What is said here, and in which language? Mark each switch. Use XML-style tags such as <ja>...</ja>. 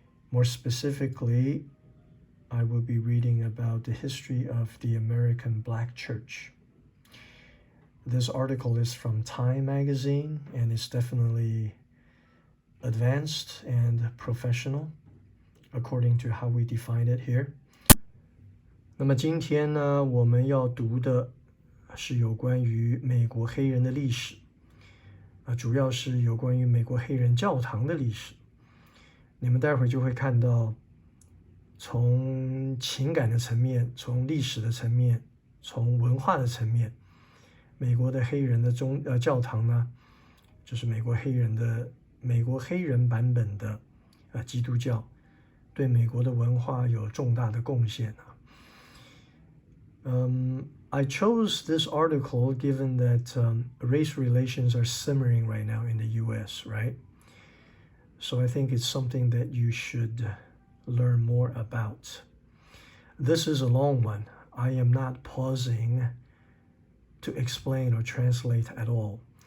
<en>More specifically, I will be reading about the history of the American Black Church. This article is from Time magazine and it's definitely advanced and professional according to how we define it here.</en> <zh>那么今天呢，我们要读的是有关于美国黑人的历史，主要是有关于美国黑人教堂的历史。你们待会就会看到，从情感的层面，从历史的层面，从文化的层面，美国的黑人的教堂呢，就是美国黑人版本的基督教，对美国的文化有重大的贡献啊。</zh> <en>I chose this article given that race relations are simmering right now in the US, right? So I think it's something that you should learn more about. This is a long one. I am not pausing to explain or translate at all.</en>